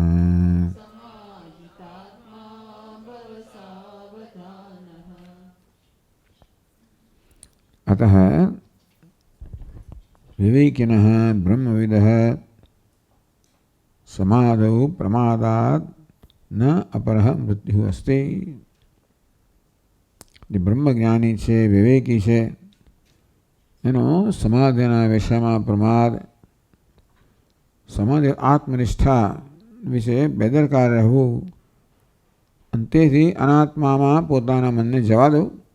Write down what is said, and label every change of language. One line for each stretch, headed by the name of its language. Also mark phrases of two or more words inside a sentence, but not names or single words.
Sanskrit: अतः विवेकिनः ब्रह्मविदः समाधौ प्रमादात् न अपरः मृत्युः अस्ति।
Gujarati: જે બ્રહ્મજ્ઞાની છે, વિવેકી છે, એનો સમાધિના વિષયમાં પ્રમાદ, સમાધિ આત્મનિષ્ઠા વિશે બેદરકાર રહેવું અને તેથી અનાત્મામાં પોતાના મનને જવા દઉં.